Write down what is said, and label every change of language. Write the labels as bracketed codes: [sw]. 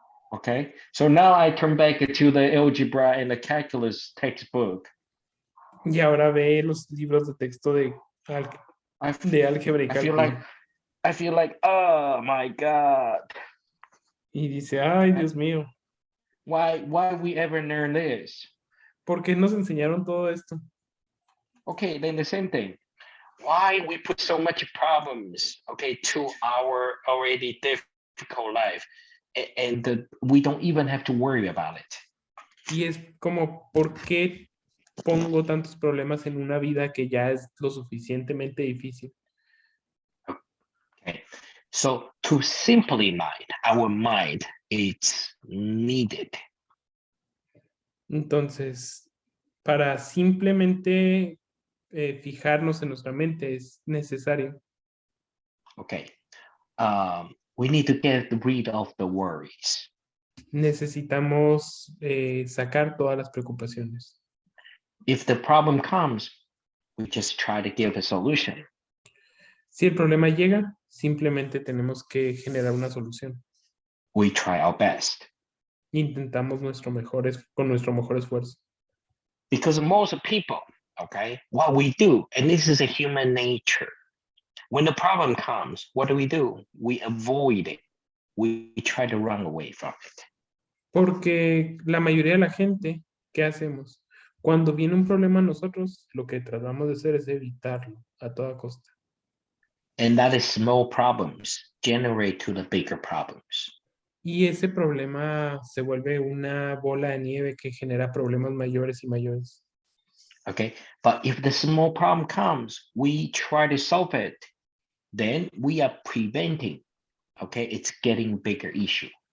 [en] Okay, so now I turn back to the algebra and the calculus textbook. [es] Y ahora ve los libros de texto de álgebra y cálculo. [en] I feel like, oh my God, [es] Y dice, ay, Dios mío, [en] why we ever learn this? [es] ¿por qué nos enseñaron todo esto? [en] Okay, then the same thing. Why we put so much problems, okay, to our already difficult life, and we don't even have to worry about it. [es] Y es como, ¿por qué pongo tantos problemas en una vida que ya es lo suficientemente difícil? [en] Okay, so to simplify our mind, it's needed. [es] Entonces, para simplemente fijarnos en nuestra mente es necesario. [en] Okay, we need to get rid of the worries. [es] Necesitamos sacar todas las preocupaciones. [en] If the problem comes, we just try to give a solution. [es] Si el problema llega, simplemente tenemos que generar una solución. [en] We try our best. [es] Intentamos con nuestro mejor esfuerzo. [en] Because most people, okay, what we do, and this is a human nature, when the problem comes, what do? We avoid it. We try to run away from it. [es] Porque la mayoría de la gente, ¿qué hacemos? Cuando viene un problema a nosotros, lo que tratamos de hacer es evitarlo a toda costa. [en] And that is small problems generate to the bigger problems. [es] Y ese problema se vuelve una bola de nieve que genera problemas mayores y mayores. [en] Okay, but if the small problem comes, we try to solve it, then we are preventing, okay, it's getting bigger issue.